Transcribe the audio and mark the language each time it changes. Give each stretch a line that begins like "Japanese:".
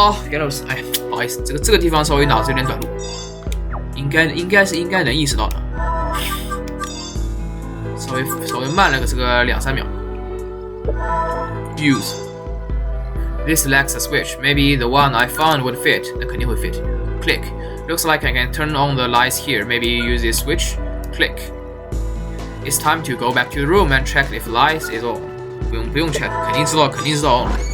Chinese: 原来是不好意思，这个地方稍微脑子有点短路，应该能意识到的，稍微慢了个这个2-3秒。
English: Use. This lacks a switch. Maybe the one I found would fit.
Chinese: 那肯定会 fit.
English: Click. Looks like I can turn on the lights here. Maybe use this switch. Click. It's time to go back to the room and check if lights is on.
Chinese: 不用 check， 肯定知道 on。